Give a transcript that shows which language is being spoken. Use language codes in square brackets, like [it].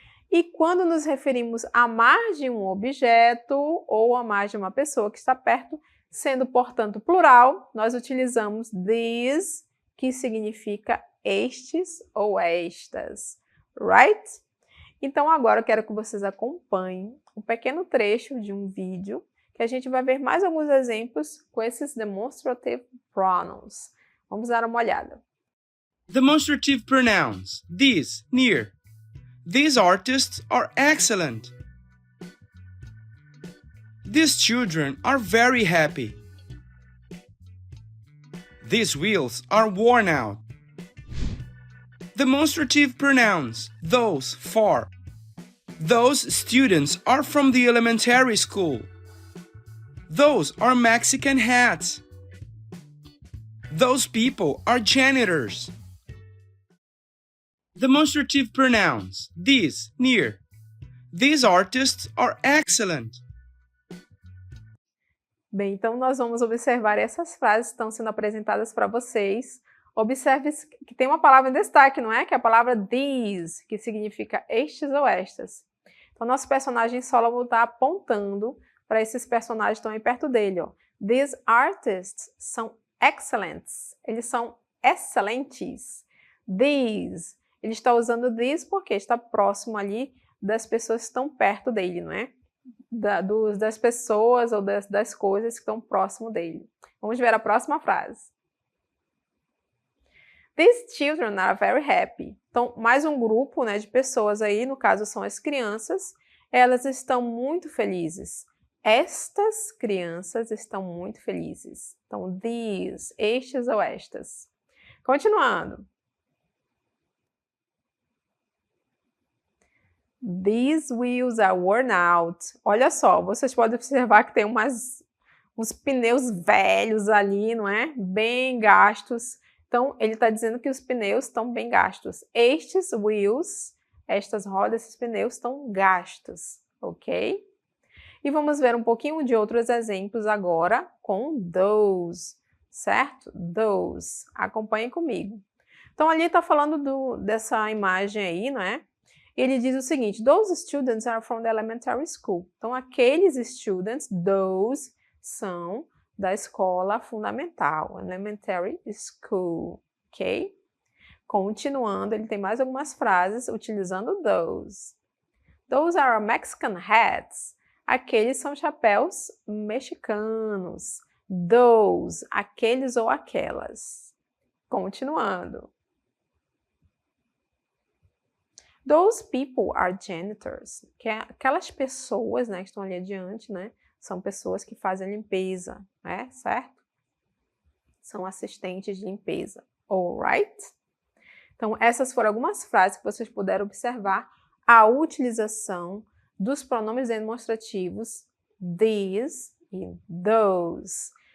[pt] E quando nos referimos a mais de um objeto ou a mais de uma pessoa que está perto, sendo, portanto, plural, nós utilizamos these, que significa estes ou estas. Right? Então, agora eu quero que vocês acompanhem um pequeno trecho de um vídeo que a gente vai ver mais alguns exemplos com esses demonstrative pronouns. Vamos dar uma olhada. [en] Demonstrative pronouns. These, near. These artists are excellent. These children are very happy. These wheels are worn out. Demonstrative pronouns. Those, for. Those students are from the elementary school. Those are Mexican hats. Those people are janitors. Demonstrative pronouns. These, near. These artists are excellent. [pt] Bem, então nós vamos observar essas frases que estão sendo apresentadas para vocês. Observe que tem uma palavra em destaque, não é? Que é a palavra these, que significa estes ou estas. Então, nosso personagem Solomon está apontando para esses personagens que estão aí perto dele. Ó. [en] These artists [pt] são [en] excellents. [pt] Eles são excelentes. These. Ele está usando these porque está próximo ali das pessoas que estão perto dele, não é? Das pessoas ou das coisas que estão próximo dele. Vamos ver a próxima frase. [en] These children are very happy. [pt] Então, mais um grupo, né, de pessoas aí, no caso são as crianças, elas estão muito felizes. Estas crianças estão muito felizes. Então, these, estes ou estas. Continuando. [en] These wheels are worn out. [pt] Olha só, vocês podem observar que tem uns pneus velhos ali, não é? Bem gastos. Então, ele está dizendo que os pneus estão bem gastos. Estes wheels, estas rodas, esses pneus estão gastos, ok? E vamos ver um pouquinho de outros exemplos agora com those, certo? Those. Acompanhem comigo. Então, ali está falando dessa imagem aí, não é? Ele diz o seguinte, [en] those students are from the elementary school. [pt] Então, aqueles students, those, são da escola fundamental, elementary school, ok? Continuando, ele tem mais algumas frases utilizando those. [en] Those are Mexican hats. [pt] Aqueles são chapéus mexicanos. Those, aqueles ou aquelas. Continuando. [en] Those people are janitors. [pt] Que é aquelas pessoas, né, que estão ali adiante, né? São pessoas que fazem limpeza, né? Certo? São assistentes de limpeza. Alright? Então, essas foram algumas frases que vocês puderam observar a utilização dos pronomes demonstrativos these e those.